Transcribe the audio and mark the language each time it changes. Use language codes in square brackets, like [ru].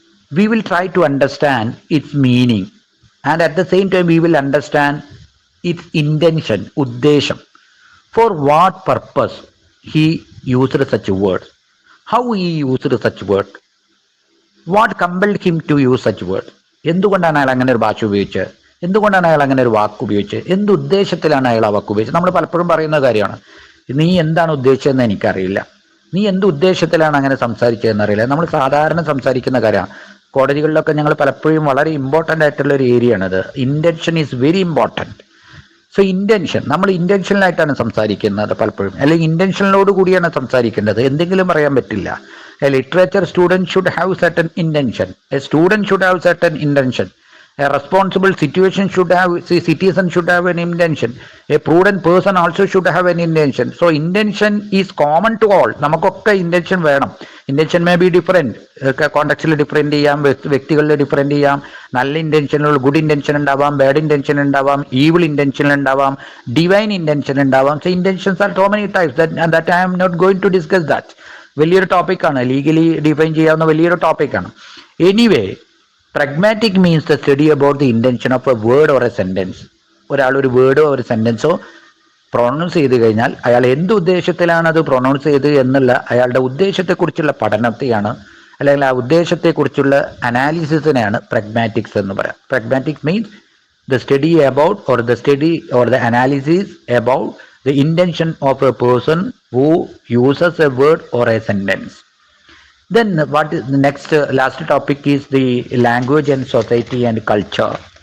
[en] We will try to understand its meaning, and at the same time we will understand its intention, uddesham. For what purpose he used such a word? How he used such word? What compelled him to use such word? [ml] എന്തുകൊണ്ടാണ് അയാൾ അങ്ങനെ ഒരു ഭാഷ ഉപയോഗിച്ചത്? എന്തുകൊണ്ടാണ് അയാൾ അങ്ങനെ ഒരു വാക്ക് ഉപയോഗിച്ചത്? എന്ത് ഉദ്ദേശത്തിലാണ് അയാൾ ആ വാക്ക് ഉപയോഗിച്ചത്? നമ്മൾ പലപ്പോഴും പറയുന്ന കാര്യമാണ്, നീ എന്താണ് ഉദ്ദേശിച്ചതെന്ന് എനിക്കറിയില്ല, നീ എന്ത് ഉദ്ദേശത്തിലാണ് അങ്ങനെ സംസാരിച്ചതെന്ന് അറിയില്ല. നമ്മൾ സാധാരണ സംസാരിക്കുന്ന കാര്യമാണ്. കോടതികളിലൊക്കെ ഞങ്ങൾ പലപ്പോഴും വളരെ ഇമ്പോർട്ടൻ്റ് ആയിട്ടുള്ള ഒരു ഏരിയ ആണത്. [en] Intention is very important. So intention, [ml] നമ്മൾ ഇൻറ്റൻഷനലായിട്ടാണ് സംസാരിക്കുന്നത് പലപ്പോഴും, അല്ലെങ്കിൽ ഇൻറ്റൻഷനോട് കൂടിയാണ് സംസാരിക്കേണ്ടത്. എന്തെങ്കിലും പറയാൻ പറ്റില്ല. [en] A literature student should have certain intention. A student should have certain intention. A responsible citizen should have an intention. A prudent person also should have an intention. So intention is common to all. [ml] നമുക്കൊക്കെ intention വേണം. [en] Intention may be different. [ml] കോണ്ടക്സ്റ്റിൽ different ചെയ്യാം, വ്യക്തികളിൽ different ചെയ്യാം. നല്ല ഇൻറ്റൻഷനുകൾ, good intention ഉണ്ടാവാം, bad intention ഉണ്ടാവാം, evil intention ഉണ്ടാവാം, divine intention ഉണ്ടാവാം. [en] So intentions are so many types that I am not going to discuss that. [ml] വലിയൊരു ടോപ്പിക്കാണ്, ലീഗലി ഡിഫൈൻ ചെയ്യാവുന്ന വലിയൊരു ടോപ്പിക്കാണ്. [en] Anyway, pragmatic means the study about the intention of a word or a sentence. [ml] ഒരാൾ ഒരു വേർഡോ ഒരു സെന്റൻസോ pronounce ചെയ്ത് കഴിഞ്ഞാൽ അയാൾ എന്ത് ഉദ്ദേശത്തിലാണ് അത് പ്രൊണൗൺസ് ചെയ്ത് എന്നുള്ള അയാളുടെ ഉദ്ദേശത്തെക്കുറിച്ചുള്ള പഠനത്തെയാണ്, അല്ലെങ്കിൽ ആ ഉദ്ദേശത്തെക്കുറിച്ചുള്ള അനാലിസിസിനെയാണ് പ്രഗ്മാറ്റിക്സ് എന്ന് പറയാം. [en] Pragmatic means The study about or the study or the analysis about the intention of a person who uses a word or a sentence. Then what is the next last topic is the language and society and culture.